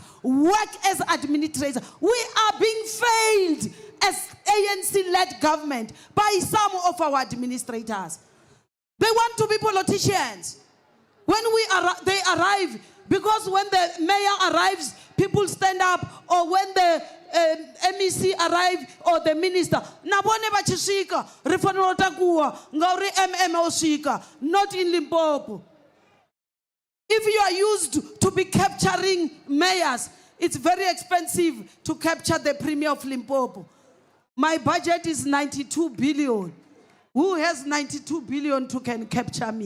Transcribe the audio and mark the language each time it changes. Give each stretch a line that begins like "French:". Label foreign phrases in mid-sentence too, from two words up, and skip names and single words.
English: Work as administrators. We are being failed as ANC-led government by some of our administrators. They want to be politicians. When they arrive, because when the mayor arrives, people stand up, or when the MEC arrive or the minister,
Tsonga: nabone bachishika, rifanele takuwa, ngauri oshika,
English: not in Limpopo. If you are used to be capturing mayors, it's very expensive to capture the Premier of Limpopo. My budget is 92 billion. Who has 92 billion to can capture me?